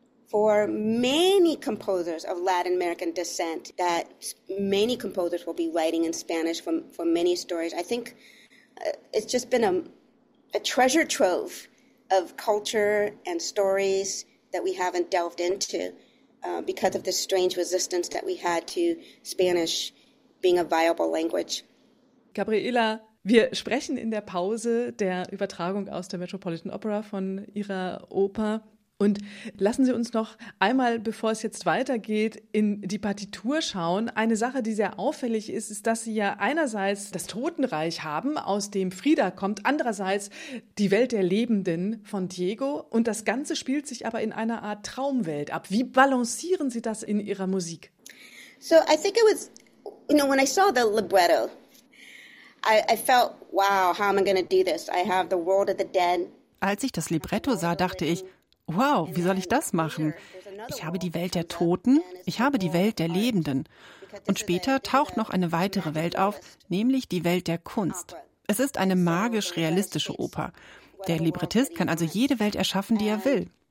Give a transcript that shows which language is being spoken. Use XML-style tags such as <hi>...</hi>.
<en>For many composers of Latin American descent, that many composers will be writing in Spanish for many stories. I think it's just been a treasure trove of culture and stories that we haven't delved into because of the strange resistance that we had to Spanish being a viable language.</en> <de>Gabriela, wir sprechen in der Pause der Übertragung aus der Metropolitan Opera von Ihrer Oper. Und lassen Sie uns noch einmal, bevor es jetzt weitergeht, in die Partitur schauen. Eine Sache, die sehr auffällig ist, ist, dass Sie ja einerseits das Totenreich haben, aus dem Frida kommt, andererseits die Welt der Lebenden von Diego. Und das Ganze spielt sich aber in einer Art Traumwelt ab. Wie balancieren Sie das in Ihrer Musik?</de> <en>So, I think it was, you know, when I saw the libretto, I felt, wow, how am I going to do this? I have the world of the dead.</en> <de>Als ich das Libretto sah, dachte ich, wow, wie soll ich das machen? Ich habe die Welt der Toten, ich habe die Welt der Lebenden. Und später taucht noch eine weitere Welt auf, nämlich die Welt der Kunst. Es ist eine magisch-realistische Oper. Der Librettist kann also jede Welt erschaffen, die er will.</de>